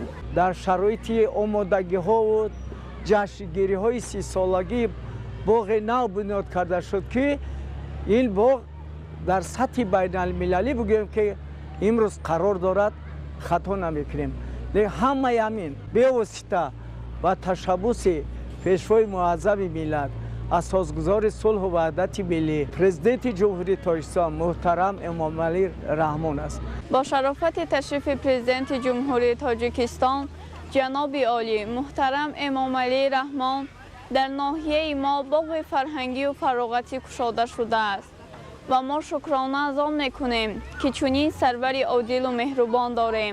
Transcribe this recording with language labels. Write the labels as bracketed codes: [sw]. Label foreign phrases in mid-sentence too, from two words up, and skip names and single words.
[tg] дар шароити омодагиҳову ҷашнгириҳои 30-солагӣ боғи нав бунёд карда шуд ки ин боғ дар сатҳи байналмилалӣ бигӯем ки имрӯз қарор дорад, хато намекунем. ҳамаи ҳамин бевосита ба ташаббуси пешвои муаззами миллат, асосгузори сулҳу ваҳдати миллӣ, Президенти Ҷумҳурии Тоҷикистон муҳтарам Эмомалӣ Раҳмон аст. با شرافت تشریف پرزیدنت جمهوری تاجیکستان جناب عالی محترم امامعلی رحمان در ناحیه ما باغ فرهنگی و فراغتی گشوده شده است و ما شکرانه از آن میکنیم که چنین سروری عادل و مهربان داریم.